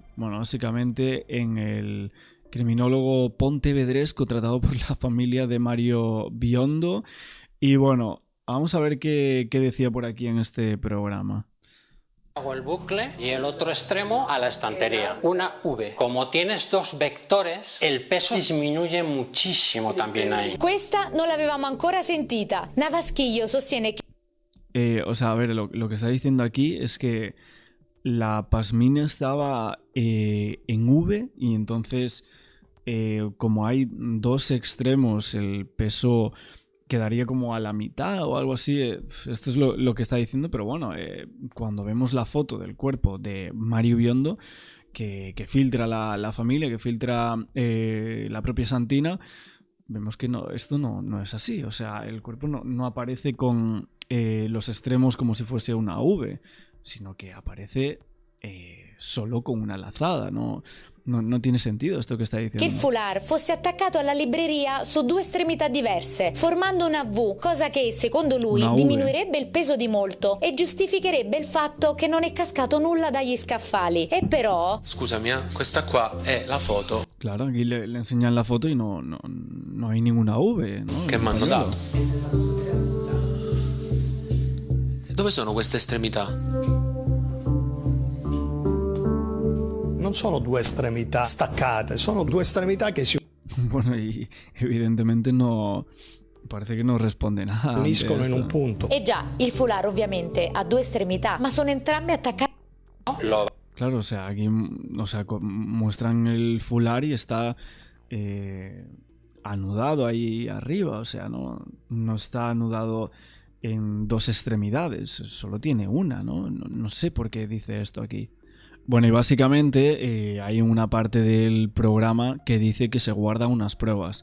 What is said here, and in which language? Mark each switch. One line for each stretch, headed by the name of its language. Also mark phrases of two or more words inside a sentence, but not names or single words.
Spanish: Bueno, básicamente en el criminólogo pontevedresco tratado por la familia de Mario Biondo. Y bueno, vamos a ver qué decía por aquí en este programa. Hago el bucle y el otro extremo a la estantería. Una V. Como tienes dos vectores, el peso disminuye muchísimo también ahí.
Italian: Questa non l'avevamo ancora sentita.
Spanish: Navasquillo sostiene que... O sea, a ver, lo que está diciendo aquí es que la pasmina estaba en V y entonces como hay dos extremos, el peso quedaría como a la mitad o algo así. Esto es lo que está diciendo, pero bueno, cuando vemos la foto del cuerpo de Mario Biondo, que filtra la familia, que filtra la propia Santina, vemos que no, esto no es así. O sea, el cuerpo no aparece con los extremos como si fuese una V, sino que aparece solo con una lazada. No tiene sentido esto
Italian: che stai dicendo. Che il foulard fosse attaccato alla libreria su due estremità diverse, formando una V, cosa che, secondo lui, diminuirebbe il peso di molto e giustificherebbe il fatto che non è cascato nulla dagli scaffali. E però... Scusami, questa qua è la foto.
Spanish: Claro, aquí le enseñan la foto y no hay ninguna V, ¿no?
Italian: Che mi hanno dato. Dove sono queste estremità? Non sono due estremità staccate, sono due estremità che si
Spanish: Bueno, y evidentemente no... Parece
Italian: che non
Spanish: risponde nada.
Italian: uniscono in un punto. E già, il foulard ovviamente ha due estremità, ma sono entrambe attaccate...
Spanish: Claro, o sea, aquí muestran el fular y está anudado ahí arriba, o sea, no está anudado en dos extremidades, solo tiene una, ¿no? No sé por qué dice esto aquí. Bueno, y básicamente hay una parte del programa que dice que se guardan unas pruebas.